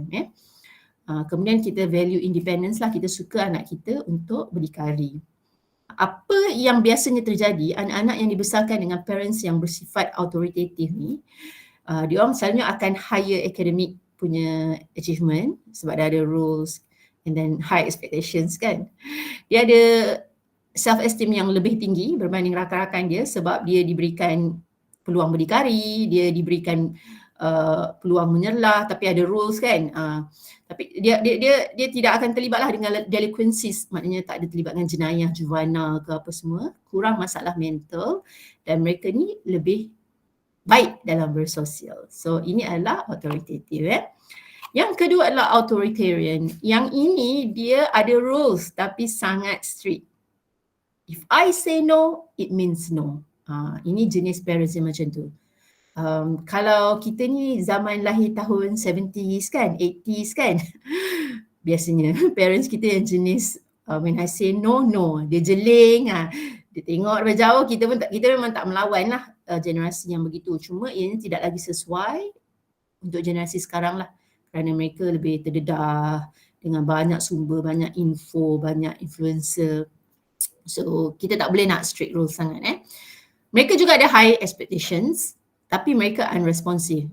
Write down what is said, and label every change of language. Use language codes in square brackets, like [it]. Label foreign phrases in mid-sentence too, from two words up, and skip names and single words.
[ms] Kemudian kita [en] value independence [ms] lah, kita suka anak kita untuk berdikari. Apa yang biasanya terjadi, anak-anak yang dibesarkan dengan parents yang bersifat authoritative ni, diorang selalunya akan [en] higher academic [ms] punya achievement sebab dia ada [en] rules and then high expectations [ms] kan. Dia ada self-esteem yang lebih tinggi berbanding rakan-rakan dia sebab dia diberikan peluang berdikari, dia diberikan peluang menyerlah tapi ada rules kan. Tapi dia tidak akan terlibatlah dengan delinquencies, maknanya tak ada terlibat dengan jenayah, juvana ke apa semua, kurang masalah mental dan mereka ni lebih baik dalam bersosial. So ini adalah authoritative. Yang kedua adalah authoritarian. Yang ini dia ada rules tapi sangat strict. [en] If I say no, it means no. [ms] Ini jenis parents yang macam tu. Kalau kita ni zaman lahir tahun 70s kan, 80s kan, biasanya parents kita yang jenis [en] when I say no, no. [ms] Dia jeling, dia tengok dari jauh, kita memang tak melawan lah generasi yang begitu. Cuma ianya tidak lagi sesuai untuk generasi sekarang lah. Kerana mereka lebih terdedah dengan banyak sumber, banyak info, banyak influencer. So kita tak boleh nak [en] strict rules [ms] sangat. Mereka juga ada [en] high expectations [ms] tapi mereka unresponsive.